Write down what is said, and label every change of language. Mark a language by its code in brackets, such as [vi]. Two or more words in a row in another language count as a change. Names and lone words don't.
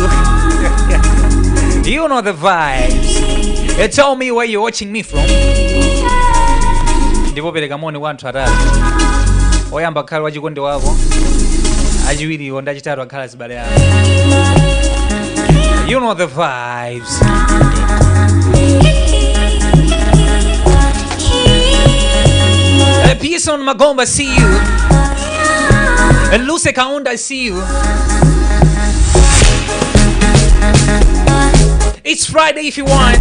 [en] You know the vibes. Tell me where you're watching me from. [ny] Ndipo pereka moni wanthu atatu. Oyamba khala wachikondi wako. Achiwiri onda chitatu akhala zibale yako. [en] You know the vibes. Peace on Magomba, see you. And Luce Kaunda, I see you. It's Friday if you want.